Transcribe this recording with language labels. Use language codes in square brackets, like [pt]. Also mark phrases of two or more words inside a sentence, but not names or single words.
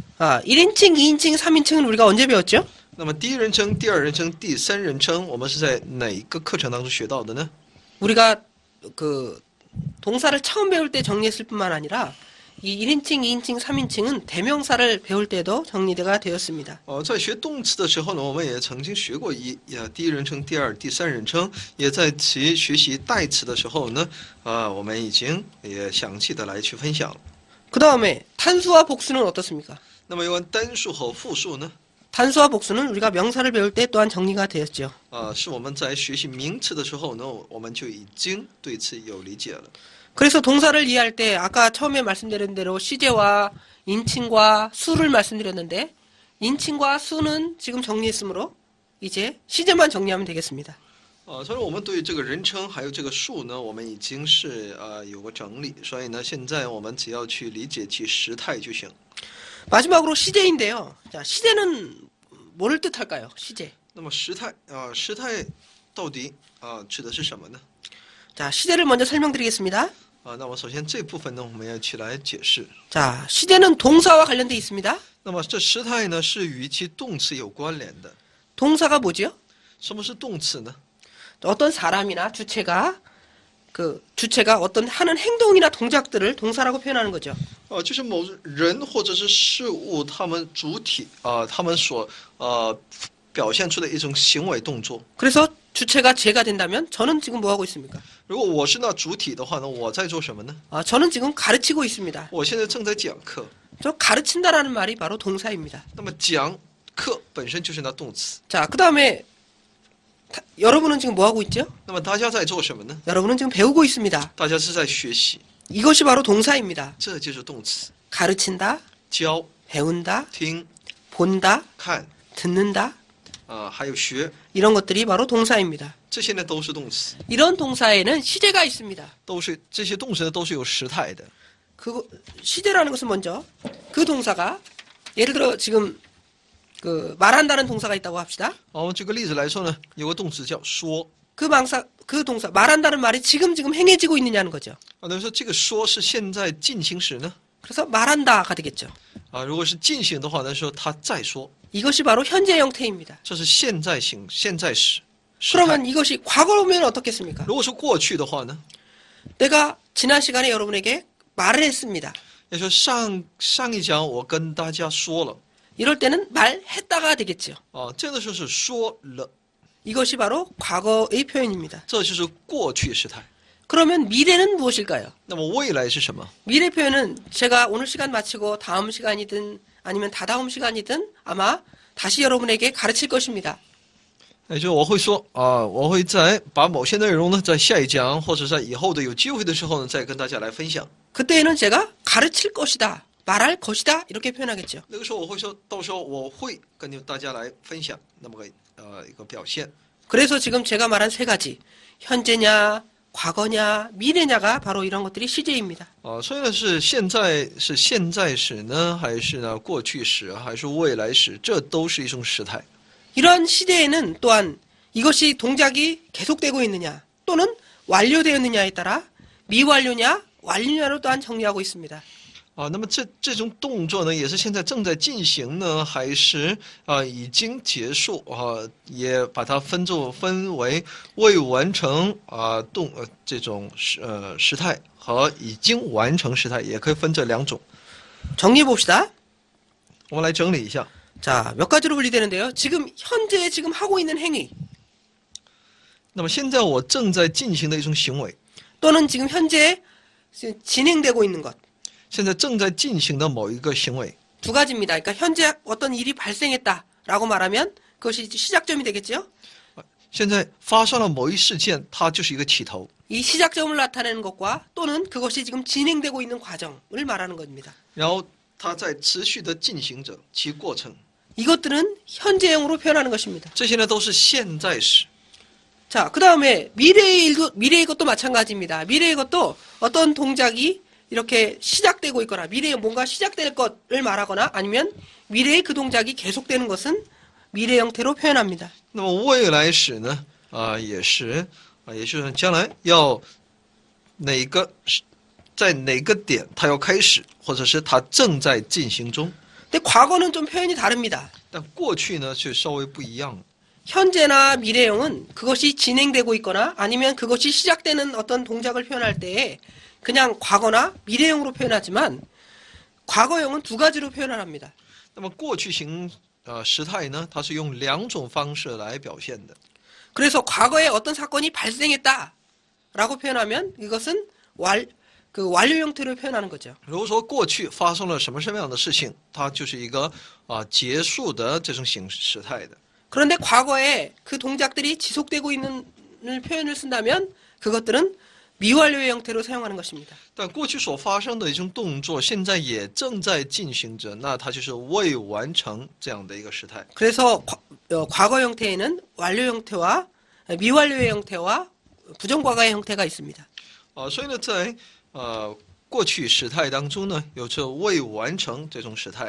[ko] 1인칭, 2인칭, 3인칭은 우리가 언제 배웠죠? [zh] 那么第一人称、第二人称、第三人称，我们是在哪一个课程当中学到的呢？ [ko] 우리가 그 동사를 처음 배울 때 정리했을 뿐만 아니라 이 1인칭, 2인칭, 3인칭은 대명사를 배울 때도 정리가 되었습니다. [zh] 在学动词的时候呢，我们也曾经学过第一人称、第二、第三人称，也在其学习代词的时候呢，我们已经也详细的来去分享了。 [ko] 그 다음에 단수와 복수는 어떻습니까? [zh] 那么有关单数和复数呢？ [ko] 단수와 복수는 우리가 명사를 배울 때 또한 정리가 되었죠. [zh] 是我们在学习名词的时候呢，我们就已经对此有理解了。 [ko] 그래서 동사를 이해할 때 아까 처음에 말씀드린 대로 시제와 인칭과 수를 말씀드렸는데 인칭과 수는 지금 정리했으므로 이제 시제만 정리하면 되겠습니다. [zh] 所以我们对这个人称还有这个数呢，我们已经是有个整理，所以呢，现在我们只要去理解其时态就行。 [ko] 마지막으로 시제인데요. 자, 시제는 뭐를 뜻할까요? 시제. [zh] 那么时态到底指的是什么呢？ [ko] 자, 시제를 먼저 설명드리겠습니다. [zh] 那么首先这部分呢，我们要去来解释。 [ko] 자, 시제는 동사와 관련돼 있습니다. [zh] 那么这时态呢，是与其动词有关联的。 [ko] 동사가 뭐지요? [zh] 什么是动词呢？ [ko] 어떤 사람이나 주체가 어떤 하는 행동이나 동작들을 동사라고 표현하는 거죠. [zh] 就是某人或者是事物，他们主体他们所表现出的一种行为动作。 [ko] 그래서 주체가 제가 된다면 저는 지금 뭐 하고 있습니까? [zh] 如果我是那主体的话呢，我在做什么呢？ [ko] 저는 지금 가르치고 있습니다. [zh] 我现在正在讲课。 [ko] 저 가르친다라는 말이 바로 동사입니다. [zh] 那么讲课本身就是那动词。 [ko] 자, 그 다음에 여러분은 지금 뭐 하고 있죠? [zh] 那么大家在做什么呢？ [ko] 여러분은 지금 배우고 있습니다. [zh] 大家是在学习， [ko] 이것이 바로 동사입니다. [zh] 这就是动词。 [ko] 가르친다, [zh] 教、 [ko] 배운다, [zh] 听、 [ko] 본다, [zh] 看 [ko] 듣는다, [zh] 还有学， [ko] 이런 것들이 바로 동사입니다. [zh] 这些呢都是动词， [ko] 이런 동사에는 시제가 있습니다. [zh] 这些动词呢都是有时态的。 [ko] 시제라는 것은 먼저 그 동사가 예를 들어 지금 말한다는 동사가 있다고 합시다. [zh] 我们举个例子来说呢，有个动词叫说。 [ko] 그 동사 말한다는 말이 지금 행해지고 있느냐는 거죠. [zh] 那么说这个说是现在进行时呢？ [ko] 그래서 말한다가 되겠죠. [zh] 如果是进行的话呢，说他在说， [ko] 이것이 바로 현재 형태입니다. [zh] 这是现在形、现在时。 [ko] 그러면 이것이 과거로면 어떻겠습니까? [zh] 如果是过去的话呢？ [ko] 내가 지난 시간에 여러분에게 말을 했습니다. [zh] 要说上一讲我跟大家说了， [ko] 이럴 때는 말했다가 되겠죠. [zh] 这样的时候是说了， [ko] 이것이 바로 과거의 표현입니다. [zh] 这就是过去时态。 [ko] 그러면 미래는 무엇일까요? [zh] 那么未来是什么？ [ko] 미래 표현은 제가 오늘 시간 마치고 다음 시간이든 아니면 다다음 시간이든 아마 다시 여러분에게 가르칠 것입니다. [zh] 也就是我会说我会在把某些内容呢，在下一讲或者在以后的有机会的时候呢，再跟大家来分享。 [ko] 그때에는 제가 가르칠 것이다, 말할 것이다 이렇게 표현하겠죠. [zh] 那个时候我会说，到时候我会跟大家来分享那么个一个表现。 [ko] 그래서 지금 제가 말한 세 가지 현재냐, 과거냐, 미래냐가 바로 이런 것들이 시제입니다. [zh] 所以呢是现在时呢，还是呢过去时，还是未来时，这都是一种时态。 [ko] 이러한 시제에는 또한 이것이 동작이 계속되고 있느냐 또는 완료되었느냐에 따라 미완료냐, 완료냐로 또한 정리하고 있습니다. [zh] 那么这种动作呢，也是现在正在进行呢，还是已经结束也把它分为未完成这种时态和已经完成时态，也可以分这两种。 [ko] 정리해 봅시다. [zh] 我们来整理一下。 [ko] 자, 몇 가지로 분리되는데요. 지금 현재 지금 하고 있는 행위 [zh] 那么现在我正在进行的一种行为， [ko] 또는 지금 현재 진행되고 있는 것. [zh] 现在正在进行的某一个行为， [ko] 두 가지입니다. 그러니까 현재 어떤 일이 발생했다라고 말하면 그것이 시작점이 되겠죠. [zh] 现在发生了某一事件，它就是一个起头。 [ko] 이 시작점을 나타내는 것과 또는 그것이 지금 진행되고 있는 과정을 말하는 겁니다. [zh] 然后它在持续的进行着其过程， [ko] 이것들은 현재형으로 표현하는 것입니다. [zh] 这些呢都是现在时。 [ko] 자, 그 다음에 미래의 것도 마찬가지입니다. 미래의 것도 어떤 동작이 이렇게 시작되고 있거나 미래에 뭔가 시작될 것을 말하거나 아니면 미래의 그 동작이 계속되는 것은 미래 형태로 표현합니다. [zh] 那么未来时呢，也是也就是将来要在哪个点它要开始，或者是它正在进行中。 [ko] 근데 과거는 좀 표현이 다릅니다. [zh] 但过去呢却稍微不一样了。 [ko] 현재나 미래형은 그것이 진행되고 있거나 아니면 그것이 시작되는 어떤 동작을 표현할 때에 그냥 과거나 미래형으로 표현하지만 과거형은 두 가지로 표현을 합니다. [zh] 那么过去型时态呢，它是用两种方式来表现的。 [ko] 그래서 과거에 어떤 사건이 발생했다라고 표현하면 이것은 완료 형태로 표현하는 거죠. [zh] 如果说过去发生了什么样的事情，它就是一个结束的这种时态的。 [ko] 그런데 과거에 그 동작들이 지속되고 있는 표현을 쓴다면 그것들은 미완료의 형태로 사용하는 것입니다. [zh] 但过去所发生的一种动作，现在也正在进行着，那它就是未完成这样的一个时态。 [ko] 그래서 과거 형태에는 완료 형태와 미완료의 형태와 부정과거의 형태가 있습니다. [zh] 所以呢，在过去时态当中呢，有着未完成这种时态。